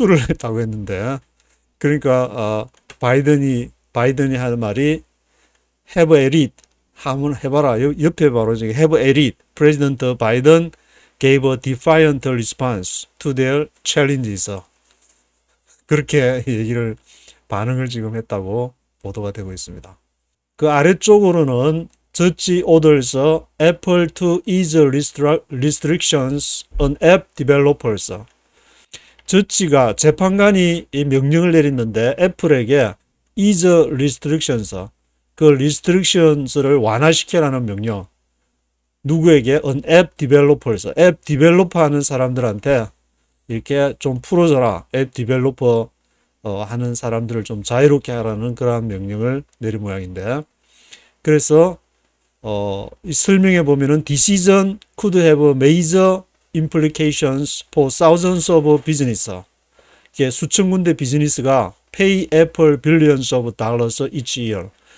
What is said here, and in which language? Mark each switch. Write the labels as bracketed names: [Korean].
[Korean] 했다고 했는데 그러니까 바이든이 하는 말이 [English] have a read [Korean] 한번 해봐라 옆에 바로 저기 have a read [English] President Biden gave a defiant response to their challenges [Korean] 그렇게 얘기를 반응을 지금 했다고 보도가 되고 있습니다. [English] 그 아래쪽으로는 Judge orders Apple to ease restrictions on app developers. [Korean] 저치가 재판관이 이 명령을 내렸는데 애플에게 [English] ease restrictions, [Korean] 그 restrictions를 완화시켜라는 명령. 누구에게? [English] on app developers, [Korean] 앱 디벨로퍼 하는 사람들한테 이렇게 좀 풀어줘라. 앱 디벨로퍼 하는 사람들을 좀 자유롭게 하라는 그러한 명령을 내린 모양인데 그래서 이 설명에 보면은 [English] decision could have major implications for thousands of business. [Korean] 이게 수천 군데 비즈니스가 [English] pay Apple billions of dollars each year.